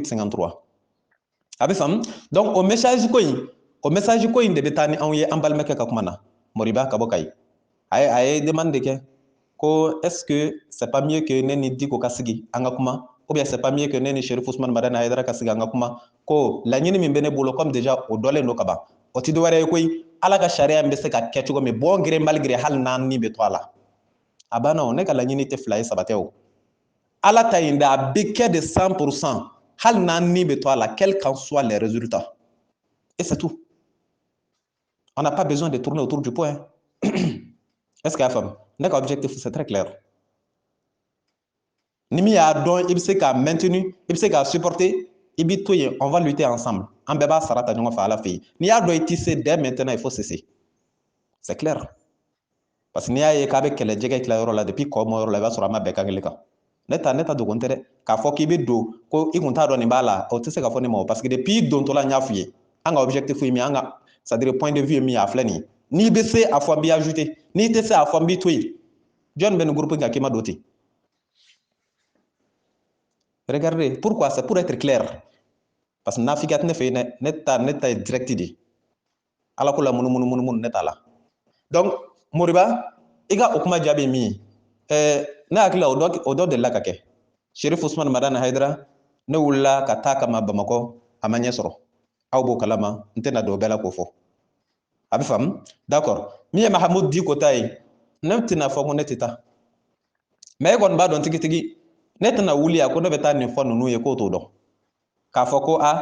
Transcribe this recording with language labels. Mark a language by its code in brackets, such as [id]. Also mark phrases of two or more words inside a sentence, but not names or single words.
[bm] 53 a bɛ faamu donc o message ko in de bɛ taa ni anw ye an balimakɛ ka kuma na Moriba ka bɔ Kayi a ye demande de kɛ ko [fr] est-ce que c'est pas mieux que [bm] ne ni Diko ka sigi an ka kuma [fr] ou bien c'est pas mieux que [bm] ne ni Cherif Ousmane Madani Haidara ka sigi an ka kuma ko laɲini min bɛ ne bolo [fr] comme déjà [bm] o dɔlen don ka ban o tɛ dɔwɛrɛ ye koyi ala ka sariya in bɛ se ka kɛ cogo min [fr] bon gré mal gré [bm] hali n'an ni bɛ to a la a banna o ne ka laɲini tɛ 2 ye 3 tɛ o ala ta in de a bɛ kɛ de 100% hali n'an ni bɛ to a la [fr] quel qu'en soit les résultats et c'est tout on n'a pas besoin de tourner autour du pot hein. Est-ce qu'il y a femme [bm] ne ka objectif [fr] c'est très clair [bm] ni min y'a dɔn i bɛ se k'a maintenir i bɛ se k'a supporter i bɛ to yen [fr] on va lutter ensemble [bm] an bɛɛ b'a sara ta ɲɔgɔn fɛ ala fɛ yen n'i y'a dɔn i tɛ se [fr] dès maintenant il faut cesser c'est clair parce que [bm] n'i y'a ye k'a bɛ kɛlɛ jɛgɛ tilayɔrɔ la depuis kɔ mɔ yɔrɔ la i b'a sɔrɔ a ma bɛn kan kelen kan ne ta dogon tɛ dɛ k'a fɔ k'i bɛ don ko i kun t'a dɔn nin b'a la o tɛ se ka fɔ ne ma [fr] parce que depuis [bm] i dontɔla n y'a f'i ye an ka objectif ye min an ka [fr] c'est à dire point de vue [bm] ye min ye a filɛ nin ye n'i bɛ se a fɔ n b'i ajouter n'i tɛ se a fɔ n b'i to yen jɔn bɛ nin groupe in kan k'i ma don ten [fr] regardez pourquoi c'est pour être clair parce que [bm] nafikat ne fɛ yen dɛ ne ta ye direct de ala ko la munumunu ne t'a la donc Moriba i ka o kuma jaabi ye min ye ne hakili la o dɔ delila ka kɛ Cherif Ousmane Madani Haidara ne wulila ka taa kama Bamakɔ a ma ɲɛ sɔrɔ aw b'o kalama n tɛna don o bɛɛ la k'o fɔ a bɛ faamu d'accord min ye Mahamudu Diko ta ye ne tɛna fɔ ko ne tɛ taa mais e kɔni b'a dɔn tigitigi ne tɛna wuli a ko ne bɛ taa nin fɔ ninnu ye k'o t'o dɔn k'a fɔ ko